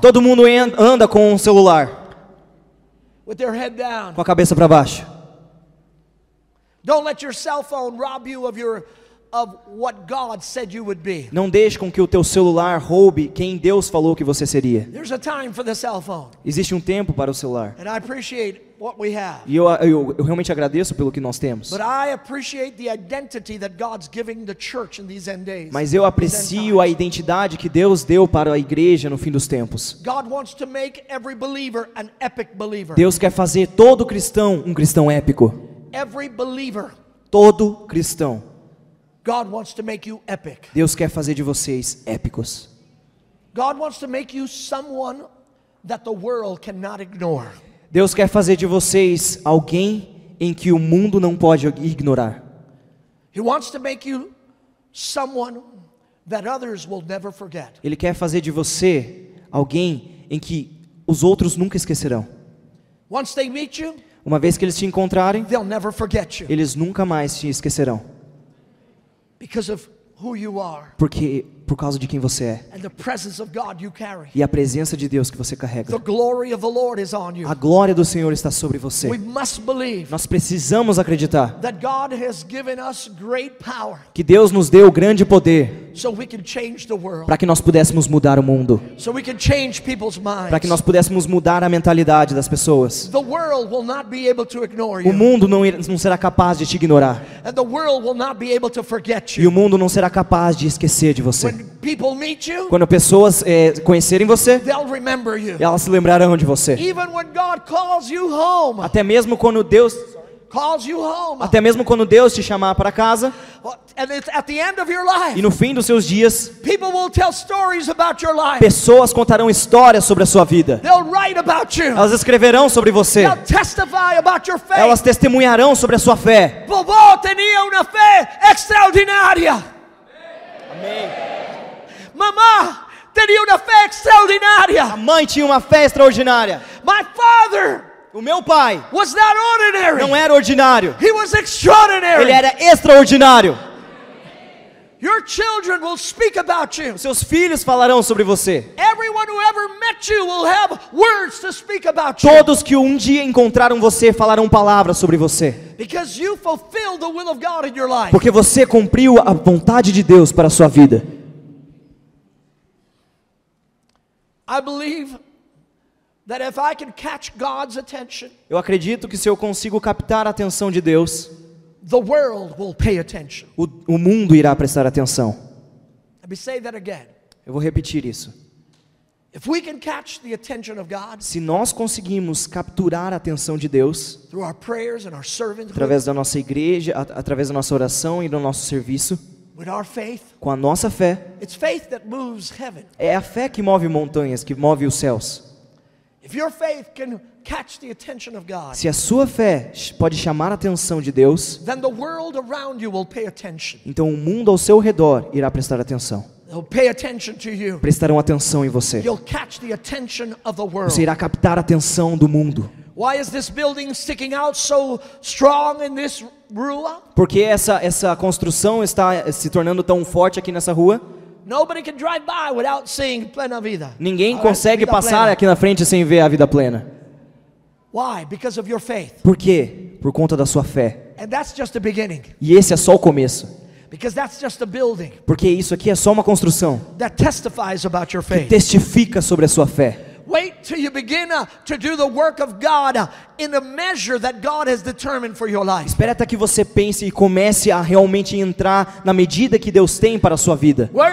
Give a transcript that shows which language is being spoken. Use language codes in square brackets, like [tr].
[pt] todo mundo anda com um celular, [en] with their head down. [pt] com a cabeça para baixo. [en] Don't let your cell phone rob you of what God said you would be. [pt] Não deixe com que o teu celular roube quem Deus falou que você seria. [en] There's a time for the cell phone, [pt] Existe um tempo para o celular. [en] and I appreciate what we have. [pt] E eu realmente agradeço pelo que nós temos. [en] But I appreciate the identity that God's giving the church in these end days. [pt] Mas eu aprecio a identidade que Deus deu para a igreja no fim dos tempos. [en] God wants to make every believer an epic believer. [pt] Deus quer fazer todo cristão um cristão épico. [en] Every believer. [pt] Todo cristão. [en] God wants to make you epic. [pt] Deus quer fazer de vocês épicos. [en] God wants to make you someone that the world cannot ignore. [pt] Deus quer fazer de vocês alguém em que o mundo não pode ignorar. [en] He wants to make you someone that others will never forget. [pt] Ele quer fazer de você alguém em que os outros nunca esquecerão. [en] Once they meet you, [pt] Uma vez que eles te encontrarem, [en] they'll never forget you [pt] eles nunca mais te esquecerão. [en] because of who you are [pt] Porque por causa de quem você é [en] and the presence of God you carry. [pt] e a presença de Deus que você [en] The [pt] carrega. [en] glory of the Lord is on you. [pt] A glória do Senhor está sobre você. [en] We must believe [pt] Nós precisamos acreditar [en] that God has given us great power [pt] que Deus nos deu grande poder [en] so we can change the world, [pt] para que nós pudéssemos mudar o mundo, [en] so we can change people's minds. [pt] para que nós pudéssemos mudar a mentalidade das pessoas. [en] The world will not be able to ignore [pt] O [en] you, [pt] mundo não será capaz de te ignorar. [en] and the world will not be able to forget [pt] E [en] you. [pt] o mundo não será capaz de esquecer de você. [en] When people meet you, [pt] Quando pessoas conhecerem você, [en] they'll remember you. [pt] elas se lembrarão de você. [en] Even when God calls you home, [pt] Até mesmo quando Deus [en] calls you home. [pt] Até mesmo quando Deus te chamar para casa, [en] And it's at the end of your life, [pt] e no fim dos seus dias, [en] people will tell stories about your life. [pt] pessoas contarão histórias sobre a sua vida. [en] They'll write about you. [pt] Elas escreverão sobre você. [en] They'll testify about your faith. [pt] Elas testemunharão sobre a sua fé. [es] Vovó tenía una fe extraordinaria. [pt] Amém. [es] Mamá tenía una fe extraordinaria. [pt] A mãe tinha uma fé extraordinária. [en] My father [pt] O meu pai [en] was not ordinary. [pt] não era ordinário. [en] He was extraordinary. [pt] Ele era extraordinário. [en] Your children will speak about you. [pt] Seus filhos falarão sobre você. [en] Everyone who ever met you will have words to speak about you. [pt] Todos que um dia encontraram você falarão palavras sobre você. [en] Because you fulfilled the will of God in your life. [pt] Porque você cumpriu a vontade de Deus para a sua vida. [en] I believe that if I can catch God's attention, [pt] Eu acredito que se eu consigo captar a atenção de Deus, [en] the world will pay attention. [pt] o mundo irá prestar atenção. [en] Let me say that again. [pt] Eu vou repetir isso. [en] If we can catch the attention of God [pt] Se nós conseguimos capturar a atenção de Deus [en] through our prayers and our servanthood, [pt] através da nossa igreja, através da nossa oração e do nosso serviço, [en] with our faith, [pt] com a nossa fé, [en] it's faith that moves heaven. [pt] é a fé que move montanhas, que move os céus. [en] If your faith can catch the attention of God, [pt] Se a sua fé pode chamar a atenção de Deus, [en] then the world around you will pay attention. [pt] então o mundo ao seu redor irá prestar atenção. [en] They'll pay attention to you. [pt] Prestarão atenção em você. [en] You'll catch the attention of the world. [pt] Você irá captar a atenção do mundo. [en] Why is this building sticking out so strong in this [pt] rua? Por que essa construção está se tornando tão forte aqui nessa rua? [en] Nobody can drive by without seeing Plena Vida. [pt] Ninguém [en] All right, [pt] consegue Vida passar Plena. aqui na frente sem ver a vida plena. [en] Why? Because of your faith. [pt] Por quê? Por conta da sua fé. [en] And that's just the beginning. [pt] E esse é só o começo. [en] Because that's just a building [pt] Porque isso aqui é só uma construção [en] that testifies about your [pt] que [en] faith. [pt] testifica sobre a sua fé. [en] Wait till you begin to do the work of God in the measure that God has determined for your life. [pt] Espere até que você pense e comece a realmente entrar na medida que Deus tem para a sua vida.